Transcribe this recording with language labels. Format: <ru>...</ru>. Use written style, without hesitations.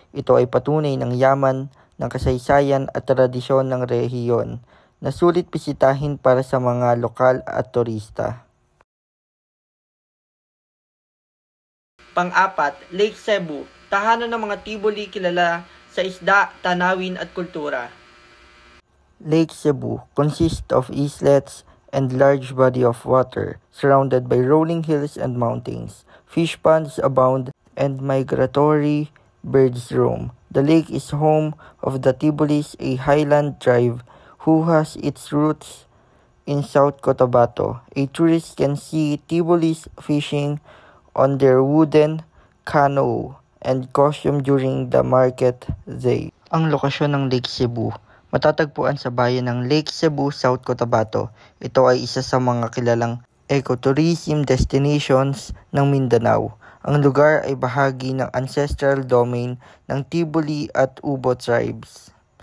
<tl>Ito ay patunay ng yaman, ng kasaysayan at tradisyon ng rehiyon na sulit bisitahin para sa mga lokal at turista. Pang-apat, Lake Cebu, tahanan ng mga Tivoli kilala sa isda, tanawin at kultura.</tl> <en>Lake Cebu consists of islets and large body of water surrounded by rolling hills and mountains. Fish ponds abound and migratory birds roam. The lake is home of the Tivolis, a highland tribe who has its roots in South Cotabato. A tourist can see Tivolis fishing on their wooden canoe and costume during the market day.</en> <tl>Ang lokasyon ng Lake Cebu matatagpuan sa bayan ng Lake Cebu, South Cotabato. Ito ay isa sa mga kilalang ecotourism destinations ng Mindanao. Ang lugar ay bahagi ng ancestral domain ng Tivoli at Ubo tribes.</tl>